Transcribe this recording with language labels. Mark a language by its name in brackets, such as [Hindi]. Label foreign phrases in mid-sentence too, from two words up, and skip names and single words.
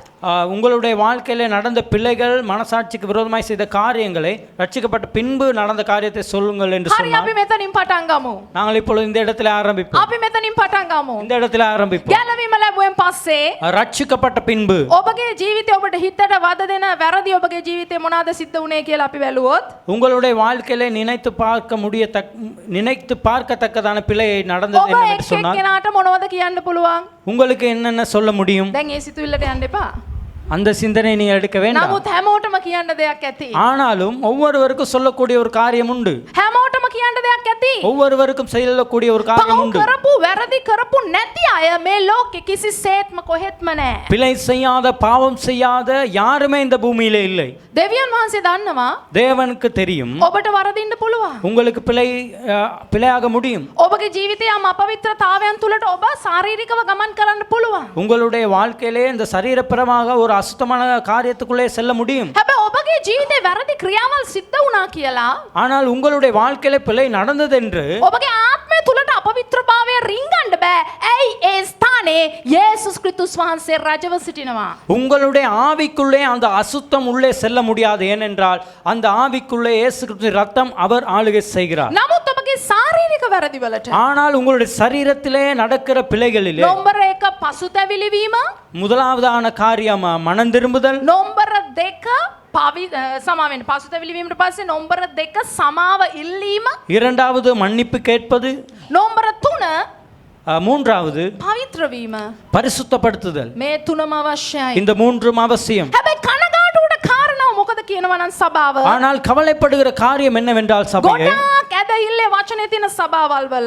[Tamil] உங்களுடைய வாழ்க்கையில நடந்த பிள்ளைகள் மனசாட்சிக்கு விரோதமாய் செய்த காரியங்களை ரட்சிக்கப்பட்ட பின்பு நடந்த காரியத்தை சொல்லுங்கள் என்று [Sinhala] හරි [Tamil] சொன்னார். [Sinhala] අපි මෙතනින් පටන් ගමු. [Tamil] நாங்கள் இப்பொழுது இந்த இடத்துல ஆரம்பிப்போம். [Sinhala] අපි මෙතනින් පටන් ගමු. [Tamil] இந்த இடத்துல ஆரம்பிப்போம். [Sinhala] ගැලවීම ලැබුවෙන් පස්සේ [Tamil] ரட்சிக்கப்பட்ட பின்பு [Sinhala] ඔබගේ ජීවිතේ ඔබට හිතට වද දෙන වැරදි ඔබගේ ජීවිතේ මොනවාද සිද්ධ වුනේ කියලා අපි බැලුවොත් [Tamil] உங்களுடைய வாழ்க்கையில நினைத்து பார்க்கத்தக்கதான பிழை நடந்தது [Sinhala] ඔබ [Tamil] என்னவென்று [Sinhala] එක් [Tamil] சொன்னால் [Sinhala] එක්කෙනාට මොනවද කියන්න පුළුවන්? [Tamil] உங்களுக்கு என்னென்ன சொல்ல முடியும்? [Sinhala] දැන් ඒ සිතුවිල්ලට යන්න එපා. [Tamil] அந்த சிந்தனை நீ எடுக்க வேண்டாம். [Sinhala] නමුත් හැමෝටම කියන්න දෙයක් ඇති. [Tamil] ஆனாலும் ஒவ்வொருவருக்கும் சொல்லக்கூடிய ஒரு காரியம் உண்டு. [Sinhala] හැමෝටම කියන්න දෙයක් ඇති. [Tamil] ஒவ்வொருவருக்கும் சொல்லக்கூடிய ஒரு காரியம் [Sinhala] පව් [Tamil] உண்டு. [Sinhala] කරපු වැරදි කරපු නැති අය මේ ලෝකෙ කිසිසේත්ම කොහෙත්ම නැහැ. [Tamil] பிழை செய்யாத பாவம் செய்யாத யாருமே இந்த பூமியிலே இல்லை. [Sinhala] දෙවියන් වහන්සේ දන්නවා [Tamil] தேவனுக்கு தெரியும் [Sinhala] ඔබට වරදින්න පුළුවන්. [Tamil] உங்களுக்கு பிழையாக முடியும். [Sinhala] ඔබගේ ජීවිතයේ අපවිත්‍රතාවයන් තුලට ඔබ ශාරීරිකව ගමන් කරන්න පුළුවන්. [Tamil] உங்களுடைய வாழ்க்கையிலே இந்த சரீரப்பிரமாக ஒரு அசுத்தமான காரியத்துக்குள்ளே செல்ல முடியும். [Sinhala] හැබැයි ඔබගේ ජීවිතේ වැරදි ක්‍රියාවල් සිද්ධ වුණා කියලා [Tamil] ஆனால் உங்களுடைய வாழ்க்கையிலே பிழை நடந்தது என்று [Sinhala] ඔබගේ ආත්මය තුලට අපවිත්‍රභාවය රිංගන්න බෑ. ඇයි ඒ ස්ථානේ යේසුස් ක්‍රිස්තුස් වහන්සේ රජව සිටිනවා. [Tamil] உங்களுடைய ஆவிக்குள்ளே அந்த அசுத்தம் உள்ளே செல்ல முடியாது. ஏனென்றால் அந்த ஆவிக்குள்ளே இயேசு கிறிஸ்துவின் ரத்தம் அவர் ஆளுகை செய்கிறார். [Sinhala] නමුත් ඔබගේ ශාරීරික වැරදි වලට [Tamil] ஆனால் உங்களுடைய சரீரத்திலே நடக்கிற பிழைகளிலே [Sinhala] නම්බර 1 පසුතැවිලි වීම, [Tamil] முதலாவதான காரியம் மனம் திரும்புதல், [Sinhala] නම්බර 2 සමාවෙන්න පසුතැවිලි වීමට පස්සේ නම්බර 2 සමාව ඉල්ලීම, [Tamil] இரண்டாவது மன்னிப்பு கேட்பது, [Sinhala] නම්බර 3 [Tamil] மூன்றாவது [Sinhala] පවිත්‍ර වීම. [Tamil] பரிசுத்தப்படுத்துதல். [Sinhala] මේ තුනම අවශ්‍යයි. [Tamil] இந்த மூன்றும் அவசியம். [Sinhala] හැබැයි කනගාටුවට කාරණාව මොකද කියනවා නම් සභාව [Tamil] ஆனால் கவலைப்படுகிற காரியம் என்னவென்றால் சபையே [Sinhala] ගොඩාක් ඇදහිල්ලේ වචනේ තියෙන සභාවල් වල